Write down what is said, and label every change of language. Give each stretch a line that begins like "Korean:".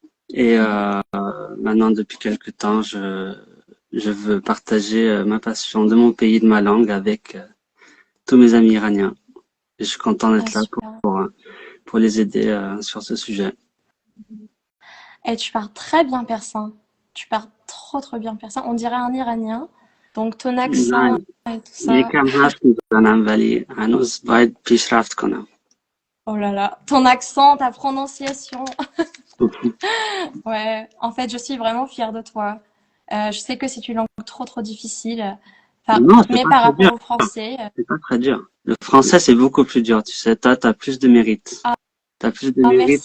French: Et maintenant, depuis quelque temps, je veux partager ma passion de mon pays, de ma langue, avec tous mes amis iraniens. Et je suis content d'être là pour les aider sur ce sujet. Et tu parles très bien persan. Tu parles trop bien persan. On dirait un Iranien. Donc ton accent et tout ça.
Persian: یکم حرف میزنم ولی هنوز باید پیشرفت کنم.
French: Oh là là, ton accent, ta prononciation. Ouais, en fait, je suis vraiment fière de toi. Je sais que c'est une langue trop difficile. Enfin, Non, mais par rapport au français. C'est pas très dur. Le français, c'est beaucoup plus dur, tu sais. Toi, t'as plus de mérite. T'as plus de mérite.